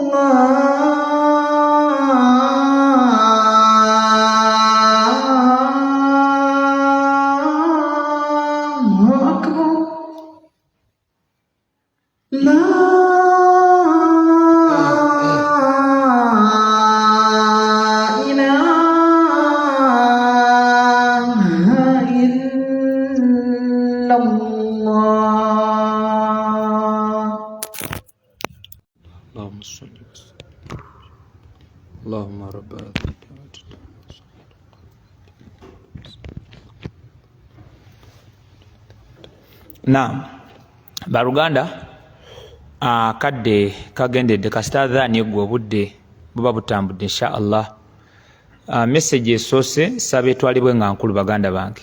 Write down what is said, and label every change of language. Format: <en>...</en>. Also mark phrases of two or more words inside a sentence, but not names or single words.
<ar>الله أكبر لا إله إلا الله اللهم صل وسلم اللهم رب هذه الدعوة</ar> <lg>Naam, baluganda akadde kagendedde kasita adhaani eggwa obudde buba butambudde</lg> <ar>إن شاء الله.</ar> <lg>Message esoose saba etwalibwe nga nkulu baganda bange.</lg>